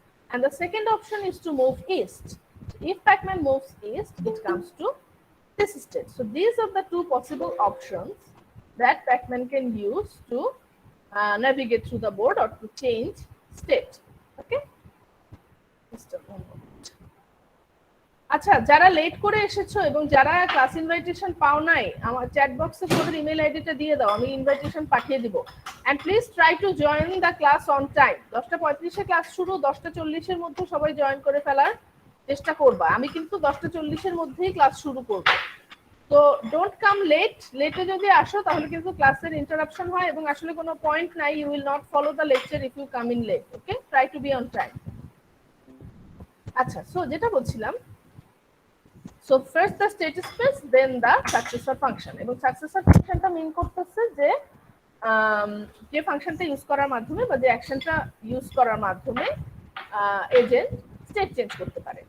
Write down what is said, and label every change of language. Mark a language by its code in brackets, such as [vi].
[en] And the second option is to move east. If Pac-Man moves east, it comes to this state. So these are the two possible options that Pac-Man can use to navigate through the board or to change state. Okay? Just a moment. [bn] আচ্ছা, যারা late করে এসেছো এবং যারা class invitation পাও নাই, আমার chat বক্সে তোমাদের ইমেল আইডিটা দিয়ে দাও, আমি ইনভাইটেশন পাঠিয়ে দিব। [en] And please try to join the class on time. [bn] 10:35-এ class শুরু, 10:40-এর মধ্যে সবাই জয়েন করে ফেলার চেষ্টা করবা। আমি কিন্তু 10:40-এর মধ্যেই ক্লাস শুরু করব। তো [en] Don't come late. [bn] লেটে যদি আসো তাহলে কিন্তু ক্লাসের ইন্টারাপশন হয় এবং আসলে কোনো পয়েন্ট নাই। [en] You will not follow the lecture if you come in late. Okay, try to be on time. [bn] আচ্ছা, সো যেটা বলছিলাম, [en] so first the state space, then the successor function. [bn] এবং successor ফাংশনটা মিন করতেছে যে ফাংশনটা ইউজ করার মাধ্যমে বা যে অ্যাকশনটা ইউজ করার মাধ্যমে এজেন্ট স্টেট চেঞ্জ করতে পারে।